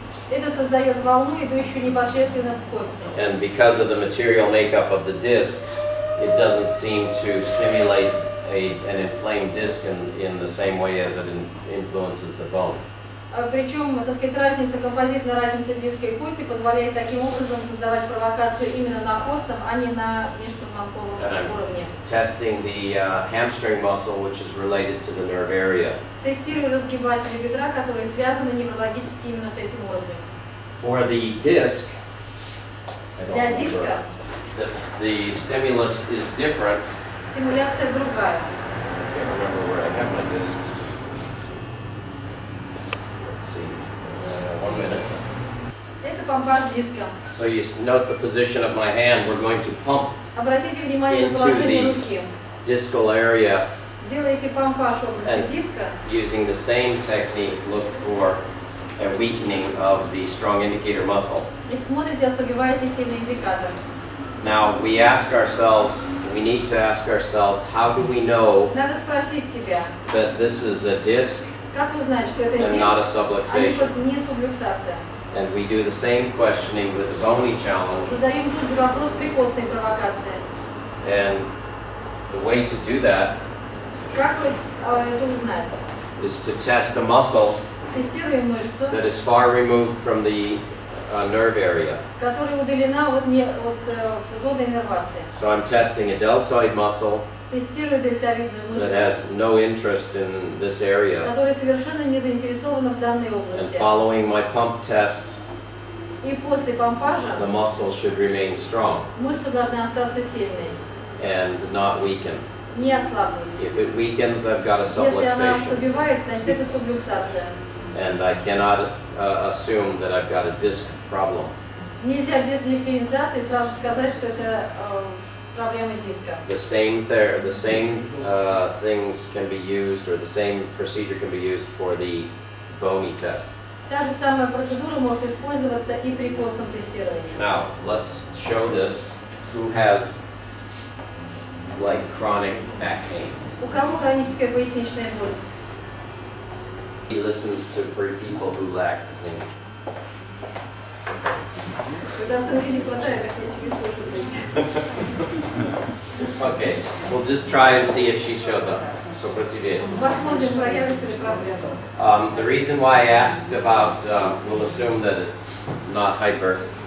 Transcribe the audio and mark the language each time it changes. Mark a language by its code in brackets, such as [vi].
[ru] Это создает волну, идущую непосредственно в кости. [en] And because of the material makeup of the discs, it doesn't seem to stimulate an inflamed disc in the same way as it influences the bone. [ru] Причем, так сказать, композитная разница диска и кости позволяет таким образом создавать провокацию именно на костном, а не на межпозвонковом уровне. [en] Testing the hamstring muscle, which is related to the nerve area. [ru] Тестирую разгибатели бедра, которые связаны неврологически именно с этим уровнем. [en] For the disc, [ru] Для диска [en] the stimulus is different. [ru] стимуляция другая. [en] I can't remember where I got my discs. Let's see. 1 minute. [ru] Это помпаж диска. [en] So you note the position of my hand. We're going to pump [ru] Обратите внимание на [en] Into [ru] положение [en] the- [ru] руки. [en] discal area [ru] Делаете помпаж области [en] And- [ru] диска. [en] using the same technique. Look for a weakening of the strong indicator muscle. [ru] И смотрите, ослабевает ли сильный индикатор. [en] Now we ask ourselves, we need to ask ourselves, how do we know [ru] Надо спросить себя, [en] that this is a disc [ru] как узнать, что это [en] and not a [ru] диск, а [en] subluxation? [ru] не сублюксация. [en] And we do the same questioning with the bony challenge. [ru] Задаем тут же вопрос при костной провокации. [en] And the way to do that [ru] Как вы это узнать? [en] is to test a muscle [ru] Тестируем мышцу, [en] that is far removed from the nerve area. [ru] которая удалена от зоны иннервации. [en] So I'm testing a deltoid muscle [ru] Тестирую дельтовидную [en] that [ru] мышцу, [en] has no interest in this area. [ru] которая совершенно не заинтересована в данной [en] And [ru] области. [en] following my pump test, [ru] И после помпажа [en] the muscle should remain strong [ru] мышца должна остаться сильной, [en] and not weaken. [ru] не ослабнуть. [en] If it weakens, I've got a [ru] Если она [en] subluxation. [ru] ослабевает, значит это сублюксация. [en] And I cannot assume that I've got a disc problem. [ru] Нельзя без дифференциации сразу сказать, что это проблема диска. [en] The same things can be used, or the same procedure can be used for the bony test. [ru] Та же самая процедура может использоваться и при костном тестировании. [en] Now, let's show this. Who has like chronic back pain? [ru] У кого хроническая поясничная боль? [en] He listens to people who lack zinc. [ru] Когда оценки не хватает, так я тебе слушаю. [en] Okay, we'll just try and see if she shows up. So proceed. [ru] Посмотрим, проявится ли проблема. [en] The reason why I asked about, we'll assume that it's not hyper.